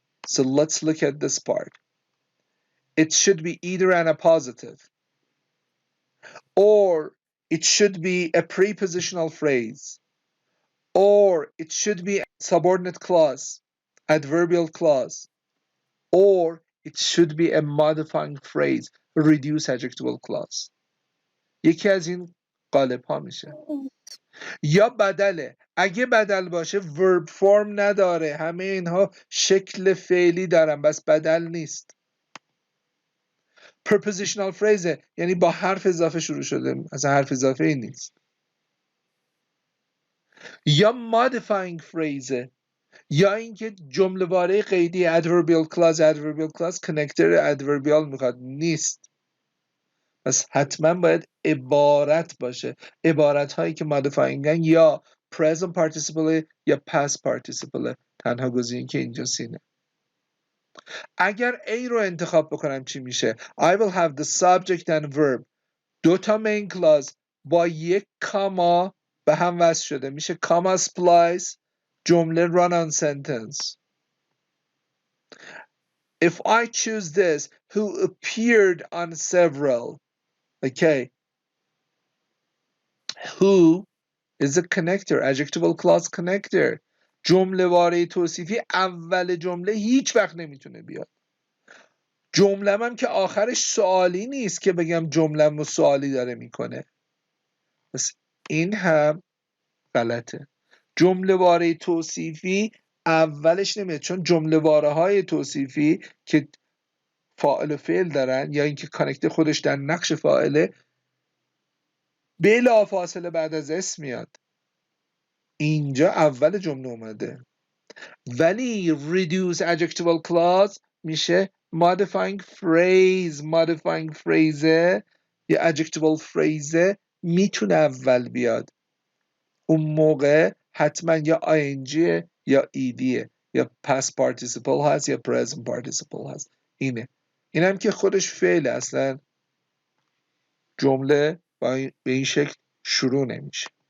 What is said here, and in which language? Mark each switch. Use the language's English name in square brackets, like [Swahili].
[English] So let's look at this part. It should be either an appositive, or it should be a prepositional phrase, or it should be a subordinate clause, adverbial clause, or it should be a modifying phrase, reduced adjectival clause. [Persian] یکی از این قالب ها میشه. یا بدله. اگه بدل باشه verb form نداره، همه اینها شکل فعلی دارن، بس بدل نیست. prepositional phrase یعنی با حرف اضافه شروع شده، اصلا حرف اضافه ای نیست. یا modifying phrase، یا اینکه جمله واره قیدی adverbial clause connector adverbial میخواد، نیست. پس حتما باید عبارت باشه. عبارت هایی که modifyingن یا present participle یا past participle. تنها گزینه که اینجا سینه. اگر A رو انتخاب بکنم چی میشه؟ [English] I will have the subject and verb. [Persian] دوتا main clause با یک کاما به هم وصل شده، میشه comma splice، جمله run on sentence. [English] If I choose this, who appeared on several, okay, who is a connector, adjectival clause connector. [Persian] جمله واره توصیفی اول جمله هیچ وقت نمیتونه بیاد. جمله‌م هم که آخرش سوالی نیست که بگم جمله‌مو سوالی داره میکنه. پس این هم غلطه. جمله واره توصیفی اولش نمیاد، چون جمله واره های توصیفی که فاعل و فعل دارن یا اینکه کانکت خودش در نقش فاعله بلا فاصله بعد از اسم میاد. اینجا اول جمله اومده. ولی reduce adjectival clause میشه modifying phrase. modifying phrase یا adjectival phrase میتونه اول بیاد. اون موقع حتما یا ing یا ed یا past participle هست یا present participle هست. اینم که خودش فعل، اصلا جمله به این شکل شروع نمیشه.